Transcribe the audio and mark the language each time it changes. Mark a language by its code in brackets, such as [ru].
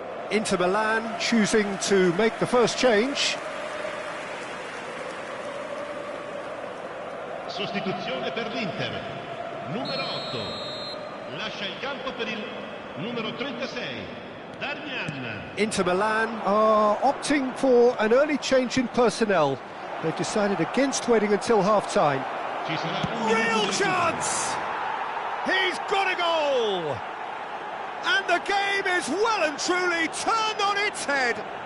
[en] Inter Milan choosing to make the first change. [it] Sostituzione per l'Inter. Numero 8. Lascia il campo per il numero 36. Darmian. [en] Inter Milan are opting for an early change in personnel. They've decided against waiting until half-time. Real chance! He's got a goal! And the game is well and truly turned on its head.